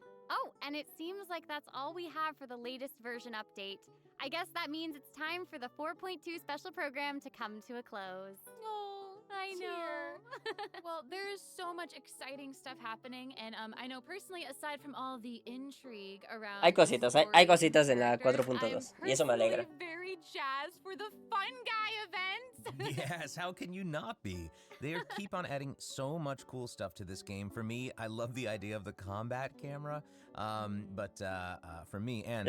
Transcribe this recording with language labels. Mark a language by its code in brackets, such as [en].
[en] Oh, and it seems like that's all we have for the latest version update. I guess that means it's time for the 4.2 special program to come to a close. Oh, I know. Well, there's so much exciting stuff happening, and I know personally, aside from all the intrigue around, [es] Hay cositas, hay cositas en la 4.2 y eso me alegra. [en] I'm very jazzed for the Fun Guy events. Yes, how can you not be? They keep on adding so much cool stuff to this game. For me, I love the idea of the combat camera, but for me and